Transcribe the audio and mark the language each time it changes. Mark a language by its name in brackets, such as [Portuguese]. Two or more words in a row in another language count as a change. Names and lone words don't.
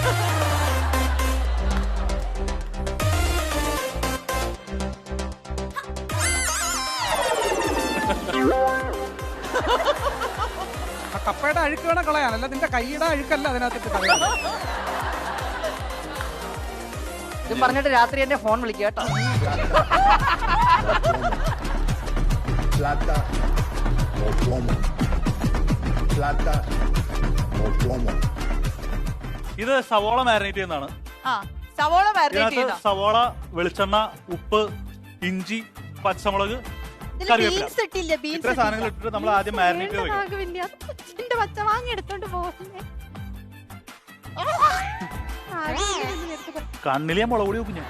[Malayalam] ആ കപ്പയുടെ അഴുക്ക് വേണം കളയാനല്ല, നിന്റെ കൈയുടെ അഴുക്കല്ല അതിനകത്തിട്ട് കളയാൻ. ഇതും പറഞ്ഞിട്ട് രാത്രി എന്നെ ഫോൺ വിളിക്കുക കേട്ടോ. [Spanish] Plata o plomo. Plata o plomo. [Malayalam] ഇത് സവോള മാരിനേറ്റ് ചെയ്യുന്നതാണ്. ആ, സവോള മാരിനേറ്റ് ഇതിനകത്ത് ചെയ്യുന്ന. സവോള, വെളിച്ചെണ്ണ, ഉപ്പ്, ഇഞ്ചി, പച്ചമുളക്, കറിവേപ്പില, ബീൻസ് ഇട്ടില്ല. ഇത്ര സാധനങ്ങൾ ഇട്ടിട്ട് നമ്മൾ ആദ്യം മാരിനേറ്റ് ചെയ്ത് വെക്കും. എന്റെ പച്ച വാങ്ങി എടുത്തോണ്ട് പോകുന്നേ. കണ്ണില് ഞാൻ മുളക് പൊടി വെക്കും ഞാൻ.